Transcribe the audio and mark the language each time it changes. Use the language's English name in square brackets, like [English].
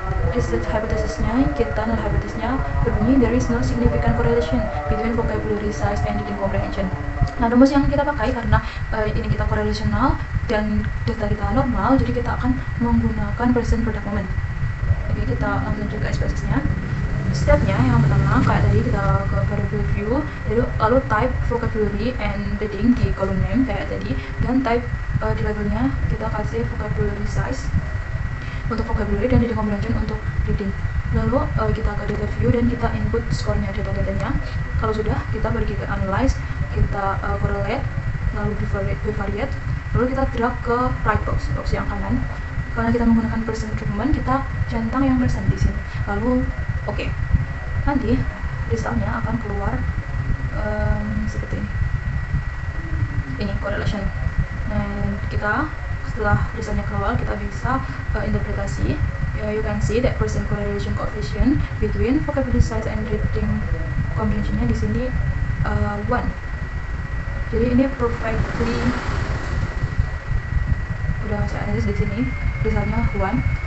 [Indonesian] Research hypothesisnya, kita null hypothesisnya berbunyi [English] there is no significant correlation between vocabulary size and reading comprehension. [Indonesian] Nah, rumus yang kita pakai karena ini kita correlational dan data kita normal, jadi kita akan menggunakan percent product moment. Oke, kita langsung ke SPSS-nya. Stepnya yang pertama kayak tadi, kita ke variable view, lalu [English] type vocabulary and reading [Indonesian] di column name kayak tadi, dan type di labelnya kita kasih vocabulary size untuk vocabulary dan reading comprehension untuk reading. Lalu kita ke data view dan kita input skornya, data-datanya. Kalau sudah, kita pergi ke analyze, kita correlate, lalu bivariate, lalu kita drag ke right box yang kanan. Karena kita menggunakan percent treatment, kita centang yang percent di sini. Lalu oke. Nanti resultnya akan keluar seperti ini. Ini correlation. Dan kita setelah resultnya keluar, kita bisa interpretasi. [English] You can see that percent correlation coefficient between vocabulary size and reading comprehensionnya [Indonesian] di sini [English] 1. [Indonesian] Jadi ini perfectly udah saya analysis di sini, resultnya 1.